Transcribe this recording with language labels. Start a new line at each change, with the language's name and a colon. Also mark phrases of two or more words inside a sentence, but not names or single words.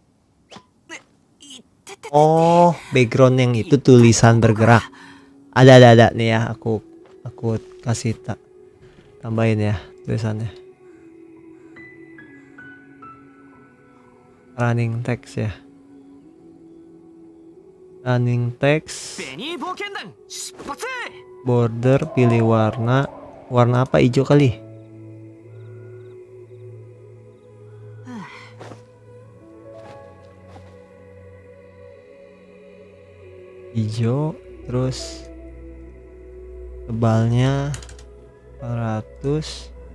Indonesian: Oh, background yang itu tulisan bergerak. Ada nih ya, aku kasih tambahin ya tulisannya.
English: Running text ya. Running text.
Japanese: ベニー冒険団出発。
Indonesian: Border pilih warna. Warna apa? Hijau kali. Hijau, terus tebalnya 400.